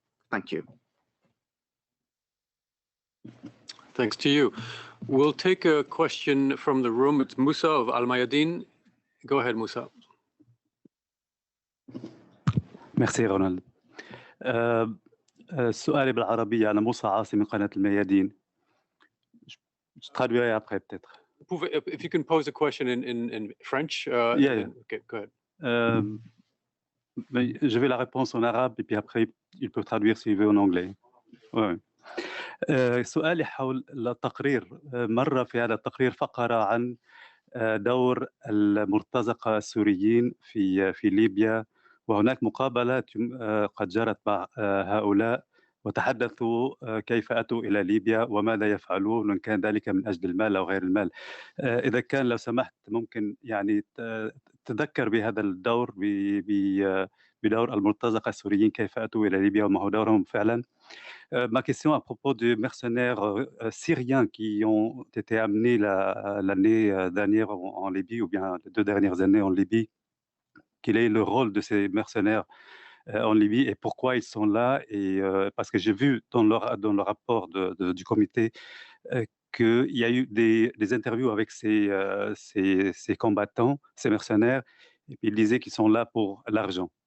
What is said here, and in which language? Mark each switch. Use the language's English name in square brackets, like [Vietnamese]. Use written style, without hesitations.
[English] Thank you. Thanks to you. We'll take a question from the room. It's Musa of Al Mayadeen. Go ahead, Musa. [French] Merci رونالد. [Arabic] سؤالي بالعربية. أنا موسى عاصي من قناة الميادين. [French] Je traduirai après peut-être. [English] If you can pose a question in French. Yeah. Okay, go ahead. [French] Je vais la réponse en arabe et puis après il peut traduire s'il veut en anglais. Ouais. [Arabic] سؤالي حول التقرير. مرة في هذا التقرير فقرة عن دور المرتزقة السوريين في ليبيا، وهناك مقابلات قد جرت مع هؤلاء وتحدثوا كيف أتوا إلى ليبيا وماذا يفعلون، وإن كان ذلك من أجل المال أو غير المال. إذا كان لو سمحت ممكن يعني تذكر بهذا الدور، بدور المرتزقة السوريين كيف أتوا إلى ليبيا وما هو دورهم فعلا. [French] Ma question à propos des mercenaires syriens qui ont été amenés l'année dernière en Libye, ou bien les 2 dernières années en Libye, quel est le rôle de ces mercenaires en Libye et pourquoi ils sont là? Et parce que j'ai vu dans le rapport du comité qu'il y a eu des interviews avec ces combattants, ces mercenaires, et puis ils disaient qu'ils sont là pour l'argent.